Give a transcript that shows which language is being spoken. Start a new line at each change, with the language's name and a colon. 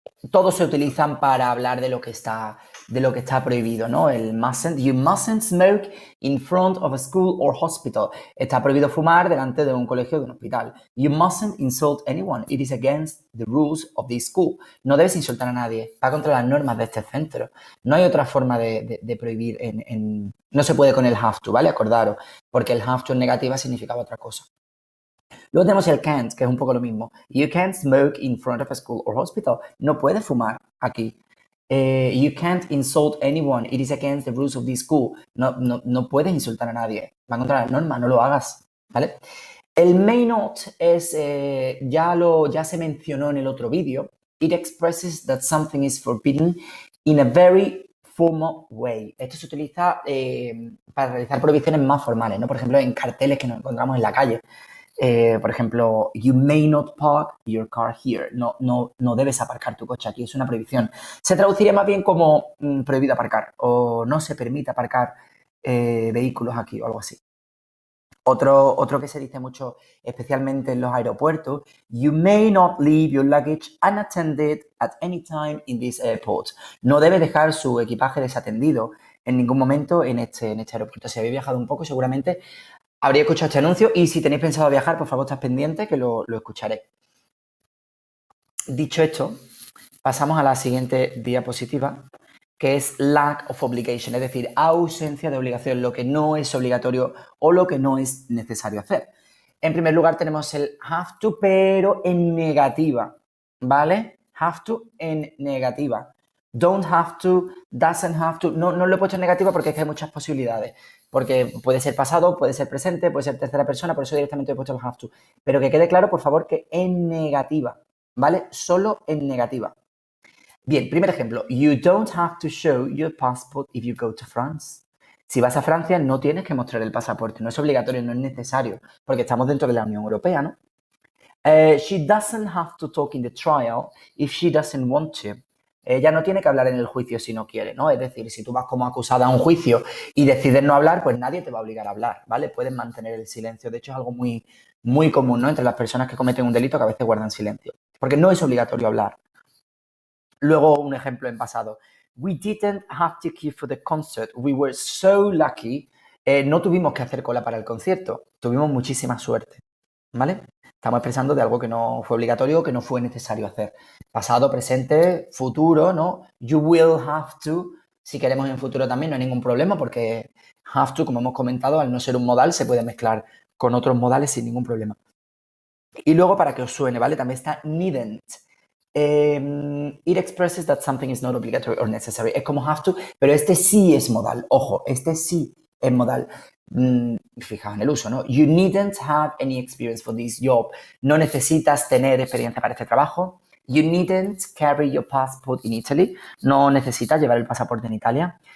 Spanish: Todos se utilizan para hablar de lo que está prohibido, ¿no?
English: El mustn't, you mustn't smoke in front of a school or hospital.
Spanish: Está prohibido fumar delante de un colegio o de un hospital.
English: You mustn't insult anyone. It is against the rules of this school.
Spanish: No debes insultar a nadie. Va contra las normas de este centro. No hay otra forma de prohibir no se puede con el have to, ¿vale? Acordaros, porque el have to en negativa significaba otra cosa. Luego tenemos el can't, que es un poco lo mismo.
English: You can't smoke in front of a school or hospital.
Spanish: No puedes fumar aquí.
English: You can't insult anyone. It is against the rules of this school.
Spanish: No puedes insultar a nadie. Va contra las normas, no lo hagas, ¿vale? El may not es, ya se mencionó en el otro vídeo.
English: It expresses that something is forbidden in a very formal way.
Spanish: Esto se utiliza para realizar prohibiciones más formales, ¿no? Por ejemplo, en carteles que nos encontramos en la calle. Por ejemplo,
English: you may not park your car here.
Spanish: No debes aparcar tu coche aquí, es una prohibición. Se traduciría más bien como prohibido aparcar o no se permite aparcar vehículos aquí o algo así. Otro que se dice mucho, especialmente en los aeropuertos,
English: you may not leave your luggage unattended at any time in this airport.
Spanish: No debe dejar su equipaje desatendido en ningún momento en este aeropuerto. Si habéis viajado un poco, seguramente habría escuchado este anuncio y si tenéis pensado viajar, por favor, estad pendiente que lo escucharé. Dicho esto, pasamos a la siguiente diapositiva, que es lack of obligation, es decir, ausencia de obligación, lo que no es obligatorio o lo que no es necesario hacer. En primer lugar tenemos el have to, pero en negativa, ¿vale? Have to en negativa.
English: Don't have to, doesn't have to.
Spanish: No lo he puesto en negativa porque es que hay muchas posibilidades. Porque puede ser pasado, puede ser presente, puede ser tercera persona, por eso directamente he puesto el have to. Pero que quede claro, por favor, que en negativa, ¿vale? Solo en negativa. Bien, primer ejemplo.
English: You don't have to show your passport if you go to France.
Spanish: Si vas a Francia, no tienes que mostrar el pasaporte. No es obligatorio, no es necesario, porque estamos dentro de la Unión Europea, ¿no?
English: She doesn't have to talk in the trial if she doesn't want to.
Spanish: Ella no tiene que hablar en el juicio si no quiere, ¿no? Es decir, si tú vas como acusada a un juicio y decides no hablar, pues nadie te va a obligar a hablar, ¿vale? Puedes mantener el silencio. De hecho, es algo muy, muy común, ¿no? Entre las personas que cometen un delito que a veces guardan silencio. Porque no es obligatorio hablar. Luego, un ejemplo en pasado.
English: We didn't have to queue for the concert. We were so lucky.
Spanish: No tuvimos que hacer cola para el concierto. Tuvimos muchísima suerte, ¿vale? Estamos expresando de algo que no fue obligatorio, que no fue necesario hacer. Pasado, presente, futuro, ¿no?
English: You will have to.
Spanish: Si queremos en futuro también no hay ningún problema porque have to, como hemos comentado, al no ser un modal, se puede mezclar con otros modales sin ningún problema. Y luego, para que os suene, ¿vale? También está needn't.
English: It expresses that something is not obligatory or necessary.
Spanish: Es como have to, pero este sí es modal. Ojo, este sí es modal. Fijaos en el uso, ¿no?
English: You needn't have any experience for this job.
Spanish: No necesitas tener experiencia para este trabajo.
English: You needn't carry your passport in Italy.
Spanish: No necesitas llevar el pasaporte en Italia.